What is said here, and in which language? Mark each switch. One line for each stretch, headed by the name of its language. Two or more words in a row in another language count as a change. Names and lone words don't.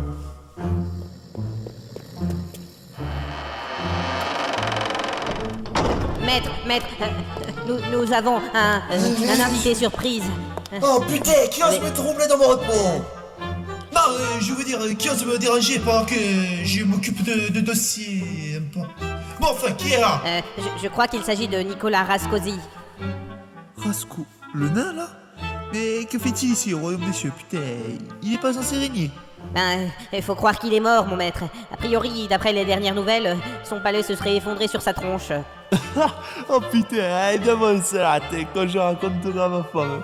French: Maître, nous avons un invité surprise. Oh putain, qui ose me troubler dans mon repos? Non, je veux dire, qui ose me déranger pendant que je m'occupe de dossiers un peu. Bon, enfin, qui est là? Je crois qu'il s'agit de Nicolas Rascosi. Rasco, le nain là? Mais que fait-il ici au royaume des cieux? Putain, il est pas censé régner. Il faut croire qu'il est mort, mon maître. A priori, d'après les dernières nouvelles, son palais se serait effondré sur sa tronche. Oh putain, demande ça quand je raconterai à ma femme.